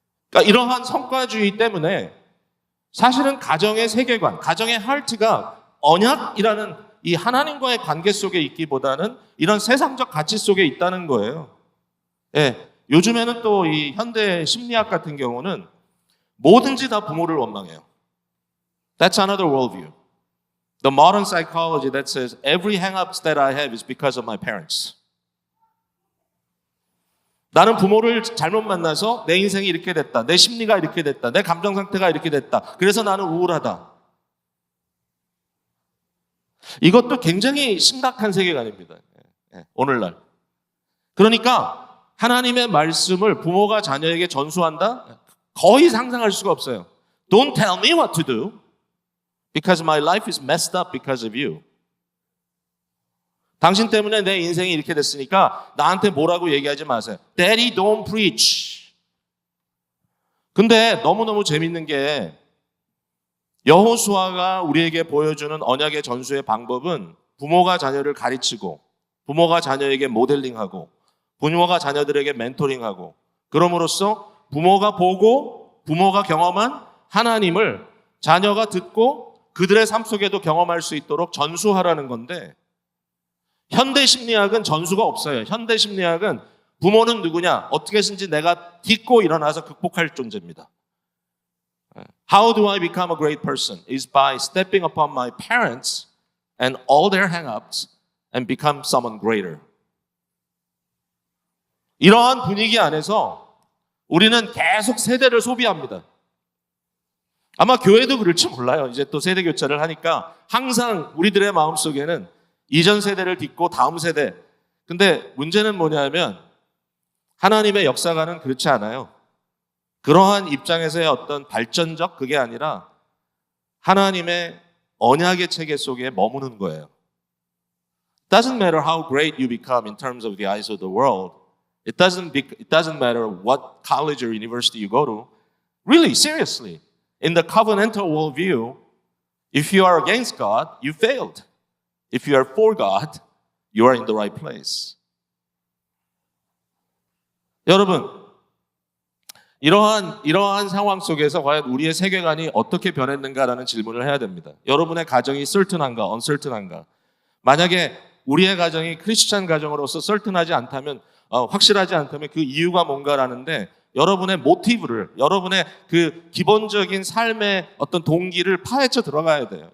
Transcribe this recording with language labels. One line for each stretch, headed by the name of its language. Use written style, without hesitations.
Korean: 그러니까 이러한 성과주의 때문에 사실은 가정의 세계관, 가정의 하트가 언약이라는 이 하나님과의 관계 속에 있기보다는 이런 세상적 가치 속에 있다는 거예요. 예, 요즘에는 또 이 현대 심리학 같은 경우는 뭐든지 다 부모를 원망해요.
English: That's another worldview. The modern psychology that says every hang-ups that I have is because of my parents.
Korean: 나는 부모를 잘못 만나서 내 인생이 이렇게 됐다. 내 심리가 이렇게 됐다. 내 감정 상태가 이렇게 됐다. 그래서 나는 우울하다. 이것도 굉장히 심각한 세계관입니다. 오늘날. 그러니까 하나님의 말씀을 부모가 자녀에게 전수한다? 거의 상상할 수가 없어요.
English: Don't tell me what to do because my life is messed up because of you.
Korean: 당신 때문에 내 인생이 이렇게 됐으니까 나한테 뭐라고 얘기하지 마세요.
English: Daddy, don't preach.
Korean: 근데 너무너무 재밌는 게 여호수아가 우리에게 보여주는 언약의 전수의 방법은 부모가 자녀를 가르치고 부모가 자녀에게 모델링하고 부모가 자녀들에게 멘토링하고 그럼으로써 부모가 보고 부모가 경험한 하나님을 자녀가 듣고 그들의 삶 속에도 경험할 수 있도록 전수하라는 건데 현대 심리학은 전수가 없어요. 현대 심리학은 부모는 누구냐? 어떻게 해서든지 내가 딛고 일어나서 극복할 존재입니다.
English: How do I become a great person? Is by stepping upon my parents and all their hang-ups and become someone greater.
Korean: 이러한 분위기 안에서 우리는 계속 세대를 소비합니다. 아마 교회도 그럴지 몰라요. 이제 또 세대 교체를 하니까 항상 우리들의 마음속에는 이전 세대를 딛고 다음 세대. 근데 문제는 뭐냐면 하나님의 역사관은 그렇지 않아요. 그러한 입장에서의 어떤 발전적 그게 아니라 하나님의 언약의 체계 속에 머무는 거예요.
English: It doesn't matter how great you become in terms of the eyes of the world. It doesn't matter what college or university you go to. Really, seriously, in the covenantal worldview, if you are against God, you failed. If you are for God, you are in the right place.
Korean: 여러분, 이러한 상황 속에서 과연 우리의 세계관이 어떻게 변했는가라는 질문을 해야 됩니다. 여러분의 가정이 certain한가, uncertain한가? 만약에 우리의 가정이 크리스찬 가정으로서 certain하지 않다면, 확실하지 않다면 그 이유가 뭔가라는데 여러분의 모티브를, 여러분의 그 기본적인 삶의 어떤 동기를 파헤쳐 들어가야 돼요.